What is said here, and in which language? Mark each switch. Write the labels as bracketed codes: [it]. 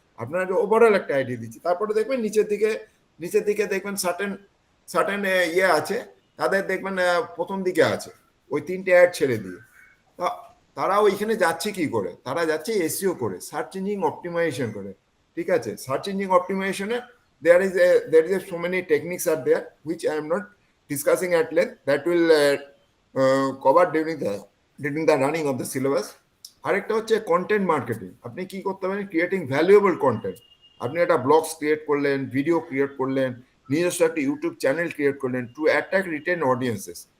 [bn] আপনার ওভারঅল একটা আইডিয়া দিচ্ছি। তারপরে দেখবেন নিচের দিকে দেখবেন সার্টেন ইয়ে আছে, তাদের দেখবেন প্রথম দিকে আছে ওই 3টে অ্যাড ছেড়ে দিয়ে। তারা ওইখানে যাচ্ছে কি করে, তারা যাচ্ছে এসইও করে, সার্চ ইঞ্জিন অপটিমাইজেশন করে, ঠিক আছে। [en] Search engine অপটিমাইজেশনে there is so many techniques are there which I am not discussing at length, that will cover during the running of the syllabus. [bn] আরেকটা হচ্ছে কন্টেন্ট মার্কেটিং। আপনি কি করতে পারেন, ক্রিয়েটিং ভ্যালুয়েবল কন্টেন্ট। আপনি একটা ব্লগস ক্রিয়েট করলেন, video create করলেন, নিজস্ব একটা ইউটিউব চ্যানেল ক্রিয়েট করলেন [en] To attract retain audiences.